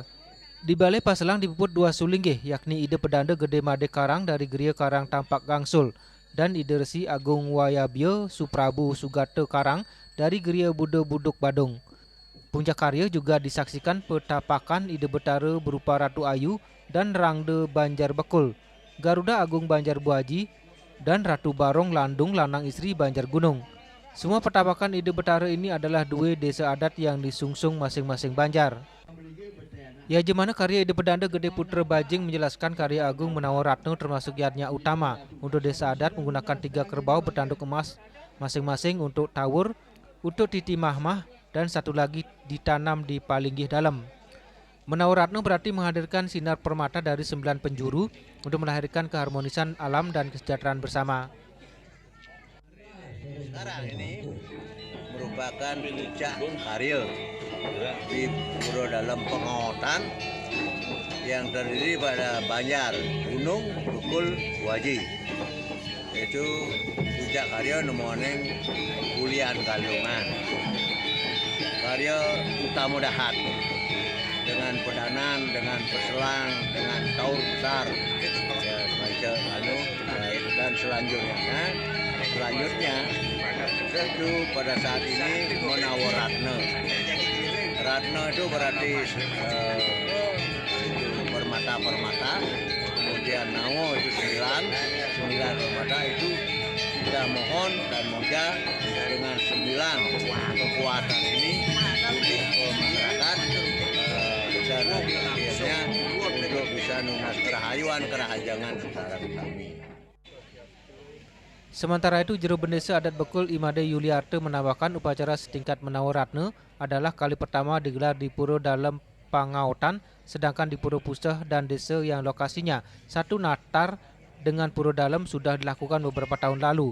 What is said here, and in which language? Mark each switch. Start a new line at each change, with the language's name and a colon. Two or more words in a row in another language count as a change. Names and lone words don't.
Indonesian: Di Balai Paselang dipuput 2 sulinggih yakni Ide Pedanda Gede Made Karang dari Griya Karang Tampak Gangsul dan Ide Resi Agung Wayabya Suprabu Sugata Karang dari Griya Buddha Buduk Badung. Puncak karya juga disaksikan petapakan Ide Betara berupa Ratu Ayu dan Rangde Banjar Bekul, Garuda Agung Banjar Buaji, dan Ratu Barong Landung Lanang Istri Banjar Gunung. Semua petapakan Ide Betara ini adalah 2 desa adat yang disungsung masing-masing Banjar. Ya jemana karya Ide Pedanda Gede Putra Bajing menjelaskan karya Agung Menawaratna termasuk yadnya utama untuk desa adat menggunakan 3 kerbau bertanduk emas masing-masing untuk tawur, untuk titi mahmah, dan 1 lagi ditanam di palinggih dalam. Menawaratna berarti menghadirkan sinar permata dari 9 penjuru untuk melahirkan keharmonisan alam dan kesejahteraan bersama. Sekarang ini merupakan puncak karya di Pura Dalam Pengautan yang terdiri pada Banjar, Gunung, Bekul, Waji. Itu puncak karya nemoning Kulian Kandungan. Karya utama dahat dengan pedanan, dengan peselang, dengan taur besar, ya, semacam dan selanjutnya itu pada saat ini Menawaratna. Ratna itu berarti permata, kemudian Nawo itu 9 permata itu kita mohon dan moga dengan 9 kekuatan ini untuk masyarakat bisa nanti akhirnya untuk bisa
Balinese: nunas kerahayuan kerahajangan
Indonesian: sekarang kami. Sementara itu, jero bendesa adat Bekul Imade Yuliarte menambahkan upacara setingkat Menawaratna adalah kali pertama digelar di Pura Dalam Pangautan, sedangkan di Pura Puseh dan desa yang lokasinya satu natar dengan Pura Dalam sudah dilakukan beberapa tahun lalu.